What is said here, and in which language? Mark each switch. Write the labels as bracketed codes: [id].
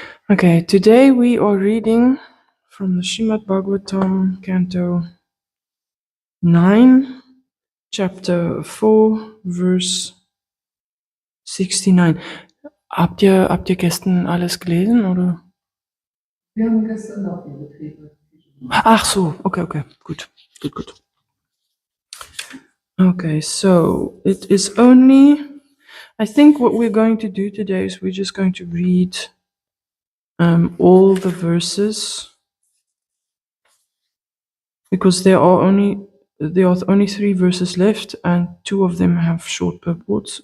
[en] Okay, today we are reading from the Srimad Bhagavatam, Canto 9, Chapter 4, Verse 69. [de] Habt ihr gestern alles gelesen, oder? Wir haben gestern noch die Betriebe. Ach so, okay, gut. [en] Okay, so it is only, I think what we're going to do today is we're just going to read all the verses, because there are only 3 verses left, and 2 of them have short purports.